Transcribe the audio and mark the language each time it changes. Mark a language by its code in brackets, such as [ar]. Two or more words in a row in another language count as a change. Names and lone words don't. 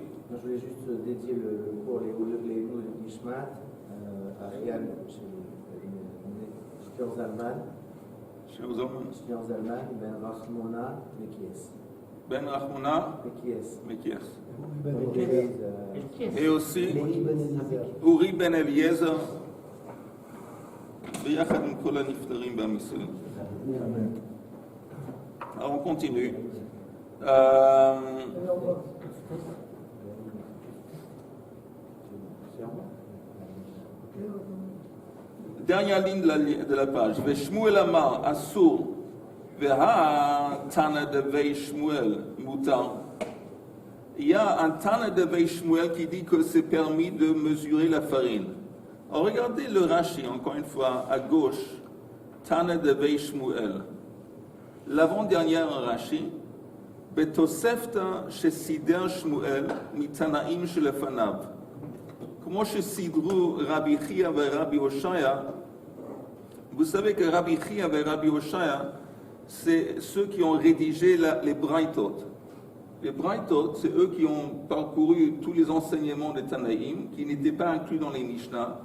[fr] Moi, je voulais juste dédier le cours, les mots de Nishmat à Rian, chez Shlomo Zalman, Chez vous hommes. Shlomo Zalman, Ben Rachmona, Mekies. Ben Rachmona, Mekies. Mekies. Donc, Et aussi, Léhi Ben Eliezer. [he] אורי בן אליעזר, ביחד עם כל הנפטרים בעם ישראל. [fr] Alors on continue. Dernière ligne de la page. [he] ושמואל אמר אסור, והתנא דבי שמואל מותר. [fr] Il y a un Tana de Shmuel qui dit que c'est permis de mesurer la farine. Alors regardez le Rashi, encore une fois, à gauche. Tana de Shmuel. L'avant-dernière Rashi. [he] בתוספתא שסידר שמואל מתנאים שלפניו. [fr] Comment shesidru Rabbi Chia et Rabbi Oshaya. Vous savez que Rabbi Chia et Rabbi Oshaya, c'est ceux qui ont rédigé les Braithot. Les Braithot, c'est eux qui ont parcouru tous les enseignements des Tanaïm, qui n'étaient pas inclus dans les Mishnah.